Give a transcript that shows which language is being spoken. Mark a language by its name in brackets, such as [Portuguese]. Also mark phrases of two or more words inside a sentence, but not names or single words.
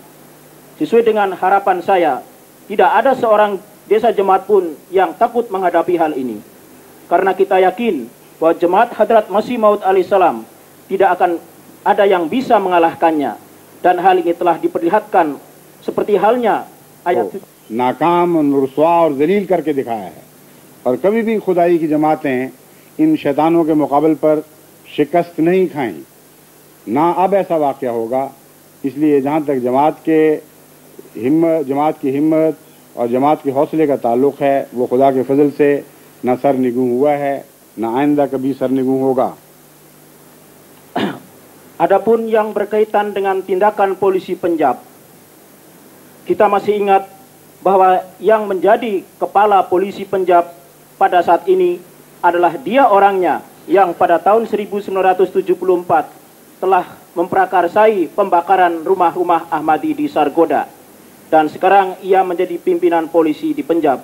[Indonesian] Sesuai dengan harapan saya, tidak ada seorang desa jemaat pun yang takut menghadapi hal ini. Karena kita yakin bahwa jemaat Hadrat Masih Maud alaihissalam tidak akan ada yang bisa mengalahkannya. Dan hal ini telah diperlihatkan seperti halnya ayat [Urdu] ناکام اور رسوا اور ذلیل کر کے دکھایا ہے. اور کبھی بھی خدائی کی جماعتیں ان شیطانوں کے مقابلے پر شکست نہیں کھائیں، نہ اب ایسا واقعہ ہوگا. اس لیے جہاں تک جماعت کی ہمت اور جماعت کے حوصلے کا تعلق ہے، وہ خدا کے فضل سے نہ سرنگوں ہوا ہے، نہ آئندہ کبھی سرنگوں ہوگا. [Indonesian] Adapun yang berkaitan dengan tindakan polisi Punjab, kita masih ingat bahwa yang menjadi kepala polisi Punjab pada saat ini adalah dia orangnya yang pada tahun 1974 telah memprakarsai pembakaran rumah-rumah Ahmadi di Sargodha, dan sekarang ia menjadi pimpinan polisi di Punjab.